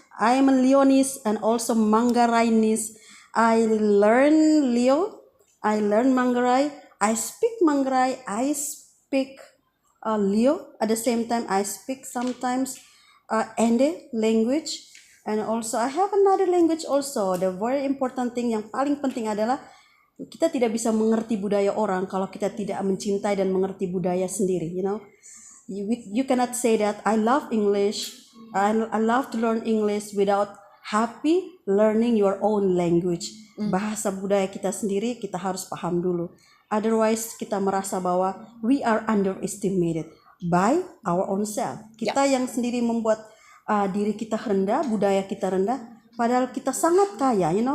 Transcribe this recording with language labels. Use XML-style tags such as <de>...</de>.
<en>I am a Leonese and also Manggarainese. I learn Leo. I learn Manggarai. I speak Manggarai. I speak Leo. At the same time, I speak sometimes Ende language. And also, I have another language also. The very important thing,</en> <id>yang paling penting adalah kita tidak bisa mengerti budaya orang kalau kita tidak mencintai dan mengerti budaya sendiri.</id> <en>You cannot say that I love English, I love to learn English without happy learning your own language.</en> <id>Bahasa budaya kita sendiri kita harus paham dulu.</id> <en>Otherwise</en> <id>kita merasa bahwa</id> <en>we are underestimated by our own self.</en> <id>Kita yang sendiri membuat diri kita rendah, budaya kita rendah, padahal kita sangat kaya.</id>